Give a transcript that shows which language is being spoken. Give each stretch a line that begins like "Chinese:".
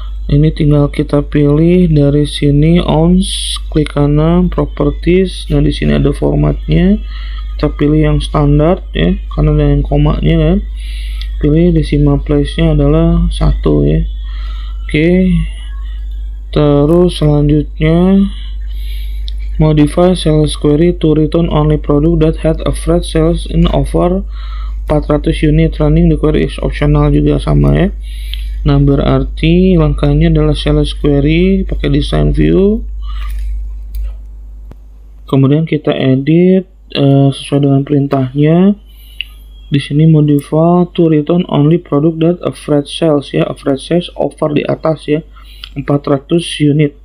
Indonesian: Ini tinggal kita pilih dari sini ounce, klik kanan properties. Nah di sini ada formatnya, kita pilih yang standar ya, karena ada yang komanya kan. Pilih decimal place-nya adalah 1 ya. Oke. Terus selanjutnya
English: modify sales query to return only product that had average sales in over 400 unit. Running the query is optional,
Indonesian: juga sama ya. Nah berarti langkahnya adalah sales query pakai design view, kemudian kita edit sesuai dengan perintahnya. Di sini
English: modify to return only product that average sales ya, average sales over
Indonesian: di atas ya,
English: 400 unit.